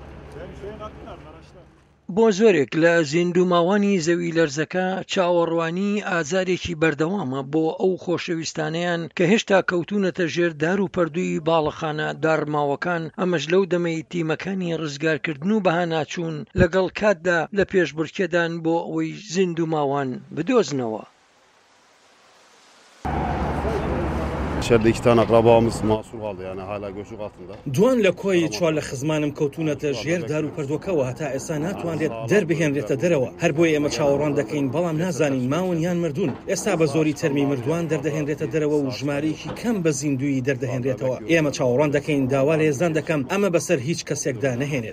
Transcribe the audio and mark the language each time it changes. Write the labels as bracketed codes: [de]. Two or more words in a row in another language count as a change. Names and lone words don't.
[ckb] بۆ زۆرێک لە زیندوماوانی زەوی لەرزەکە چاوەڕوانی ئازارێکی بەردەوامە بۆ ئەو خۆشەویستانەیان کە هێشتا کەوتونەتە ژێر دار و پەردووی باڵەخانە دارماوەکان، ئەمەش لەو دەمەی تیمەکانی ڕزگارکردن و بەهاناچوون لەگەڵ کاتدا لە پێشبڕکێدان بۆ ئەوەی زیندوماوان بدۆزنەوە. [tr] İçeride 2 tane akrabamız mahsur kaldı, yani hala göçük altında. [ckb] دوان لە کۆی چوار لە خزمانم کەوتونەتە ژێر دار و پەردۆکەوە هەتا ئێستا ناتوانرێت دەربهێنرێتە دەرەوە. هەر بۆیە ئێمە چاوەڕوان دەکەین، بەڵام نازانین ماون یان مردوون. ئێستا بە زۆری تەرمی مردووان دەردەهێنرێتە دەرەوە و ژمارەیەکی کەم بە زیندوی دەردەهێنرێتەوە. ئێمە چاوەڕوان دەکەین داوا لە هێزان دەکەم ئەمە بەسەر هیچ کەسێکدا نەهێنێت.